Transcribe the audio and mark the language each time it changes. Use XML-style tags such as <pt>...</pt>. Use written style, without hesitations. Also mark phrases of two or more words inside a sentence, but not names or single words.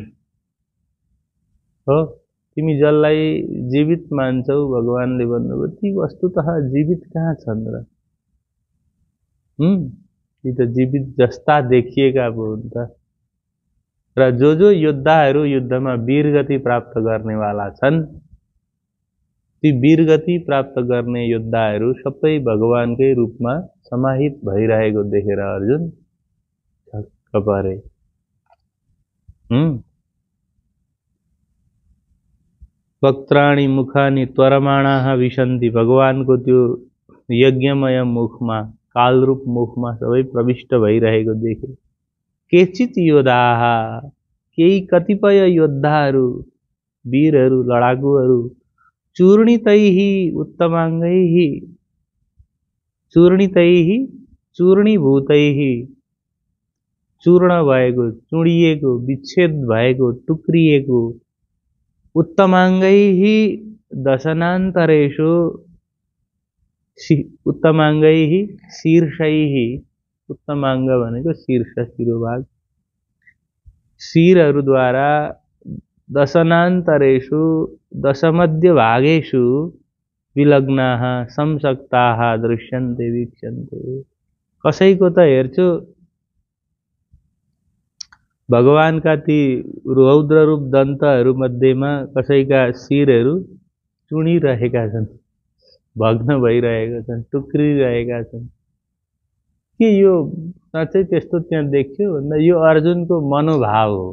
<ne>हो, तिमी जसलाई जीवित मान्छौ भगवानले भन्नुभयो ती वस्तुतः जीवित कहाँ छन् र, ती त जीवित जस्ता देखिएका पो हुन् त। र जो योद्धाहरू युद्धमा वीरगति प्राप्त गर्नेवाला छन्, ती वीरगति प्राप्त गर्ने योद्धाहरू सबै भगवानकै रूपमा समाहित भइरहेको देखेर अर्जुन छक्क परे।</ne> <sa>वक्त्राणि मुखानि त्वरमाणाः विशन्ति,</sa> <ne>भगवानको त्यो यज्ञमय मुखमा, कालरूप मुखमा सबै प्रविष्ट भइरहेको देखे।</ne> <sa>केचित योद्धाः,</sa> <ne>केही कतिपय योद्धाहरू वीरहरू लडाकुहरू,</ne> <sa>चूर्णितैः उत्तमाङ्गैः, चूर्णितैः चूर्णीभूतैः,</sa> <ne>चूर्ण भएको, चुडिएको, विच्छेद भएको, टुक्रिएको,</ne> <sa>उत्तमाङ्गैः दशनान्तरेषु, उत्तमाङ्गैः शीर्षैः,</sa> <ne>उत्तमाङ्ग भनेको शीर्ष शिरोभाग, शिरहरूद्वारा</ne> <sa>दशनान्तरेषु दशमध्यभागेषु विलग्नाः संसक्ताः दृश्यन्ते वीक्ष्यन्ते।</sa> <ne>कसैको त हेर्छु भगवानका ती रौद्र रूप दन्तहरू मध्येमा कसैका शिरहरू चुडिरहेका छन्, भग्न भइरहेका छन्, टुक्रिरहेका छन्। के यो साँच्चै त्यस्तो त्यहाँ देखियो भन्दा यो अर्जुनको मनोभाव हो।</ne>